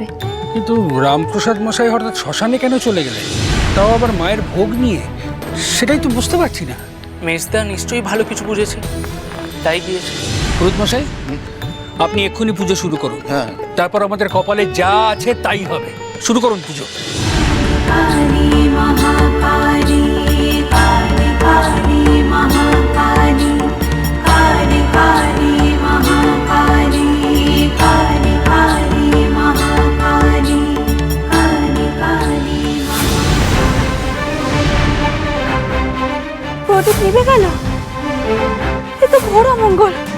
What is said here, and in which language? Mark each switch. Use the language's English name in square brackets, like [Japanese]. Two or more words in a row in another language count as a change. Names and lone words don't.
[Bangla] কিন্তু রামপ্রসাদ মশাই হঠাৎ শ্মশানে কেন চলে গেলেন, তাও আবার মায়ের ভোগ নিয়ে? সেটাই তো বুঝতে পারছি না। মেজদা নিশ্চয়ই ভালো কিছু বুঝেছে, তাই গিয়েছে। পুরোহিত মশাই, আপনি এক্ষুনি পুজো শুরু করুন। হ্যাঁ, তারপর আমাদের কপালে যা আছে তাই হবে। শুরু করুন পুজো। काली महाकाली काली काली महाकाली काली काली महाकाली काली काली महाकाली काली काली। প্রদীপ নিভে গেল, এ তো ঘোর অমঙ্গল।